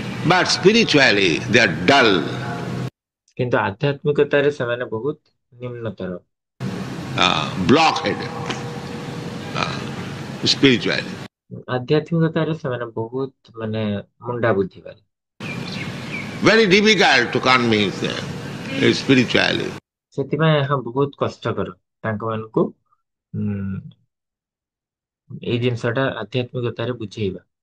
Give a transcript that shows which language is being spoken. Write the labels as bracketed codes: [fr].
[en] but spiritually they are dull. [or] କିନ୍ତୁ ଆଧ୍ୟାତ୍ମିକତାରେ ସେମାନେ ବହୁତ ନିମ୍ନତର, [en] Blockheaded spiritually. [or] ଆଧ୍ୟାତ୍ମିକତାରେ ସେମାନେ ବହୁତ ମାନେ ମୁଣ୍ଡା ବୁଦ୍ଧିବାଦୀ, [en] Very difficult to convince them spiritually. [or] ସେଥିପାଇଁ ଏହା ବହୁତ କଷ୍ଟକର ତାଙ୍କ ମାନଙ୍କୁ ଏଇ ଜିନିଷଟା ଆଧ୍ୟାତ୍ମିକତାରେ ବୁଝେଇବା।